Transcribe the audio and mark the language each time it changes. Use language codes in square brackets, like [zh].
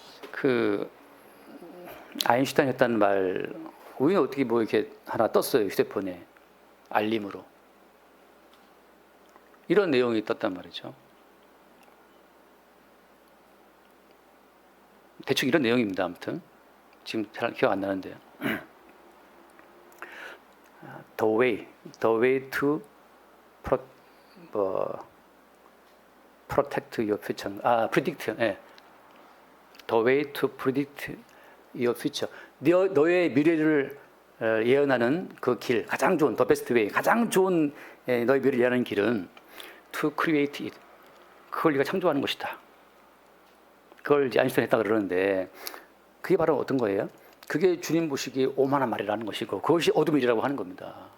[ko] 그 아인슈타인 했다는 말, 우리는 어떻게 뭐 이렇게 하나 떴어요, 휴대폰에 알림으로. 이런 내용이 떴단 말이죠. 대충 이런 내용입니다. 아무튼 지금 잘 기억 안 나는데요. [en] The way to protect your future. predict. 예. The way to predict your future. [ko] 너의 미래를 예언하는 그 길, 가장 좋은, [en] the best way, [ko] 가장 좋은 너의 미래를 예언하는 길은 [en] to create it. [ko] 그걸 네가 창조하는 것이다. 그걸 이제 아인슈타인 했다 그러는데, 그게 바로 어떤 거예요? 그게 주님 보시기에 오만한 말이라는 것이고, 그것이 어둠의 일이라고 하는 겁니다.